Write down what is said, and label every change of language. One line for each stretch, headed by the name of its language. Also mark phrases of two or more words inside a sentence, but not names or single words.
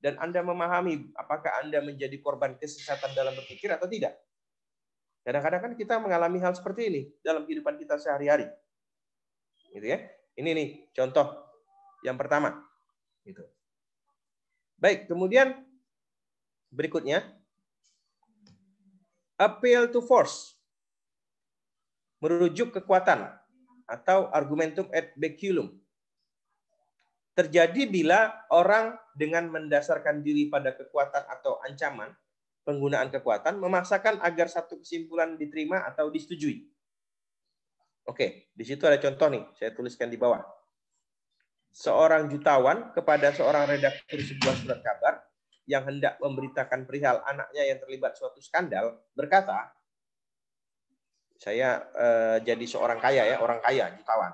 Indonesian: dan Anda memahami apakah Anda menjadi korban kesesatan dalam berpikir atau tidak. Kadang-kadang kan kita mengalami hal seperti ini dalam kehidupan kita sehari-hari. Gitu ya. Ini nih contoh yang pertama. Gitu. Baik, kemudian berikutnya
English: appeal to force.
Indonesian: Merujuk kekuatan atau
Latin: argumentum ad baculum.
Indonesian: Terjadi bila orang dengan mendasarkan diri pada kekuatan atau ancaman, penggunaan kekuatan, memaksakan agar satu kesimpulan diterima atau disetujui. Oke, di situ ada contoh nih, saya tuliskan di bawah. Seorang jutawan kepada seorang redaktur sebuah surat kabar yang hendak memberitakan perihal anaknya yang terlibat suatu skandal, berkata, saya jadi seorang kaya ya, orang kaya, jutawan.